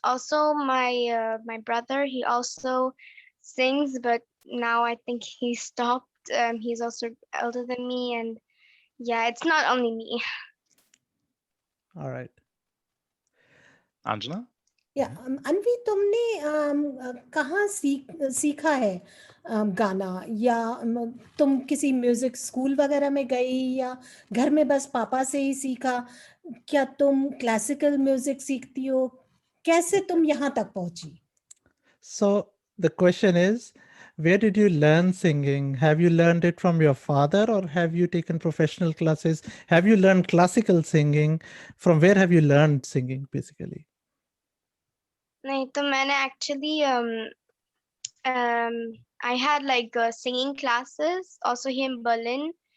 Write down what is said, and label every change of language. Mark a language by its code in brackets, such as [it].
[en] Also, my brother, he also sings, but now I think he stopped. He's also older than me, and yeah, it's not only me. All right. Anjana? [hi] या अनवी तुमने कहाँ सीखा है गाना, या तुम किसी म्यूजिक स्कूल वगैरह में गई या घर में बस पापा से ही सीखा? क्या तुम क्लासिकल म्यूजिक सीखती हो? कैसे तुम यहाँ तक पहुंची? [en] So the question is, where did you learn singing? Have you learned it from your father or have you taken professional classes? Have you learned classical singing? From where have you learned singing basically? [hi] नहीं तो मैंने [en] actually I had like singing classes also here in Berlin.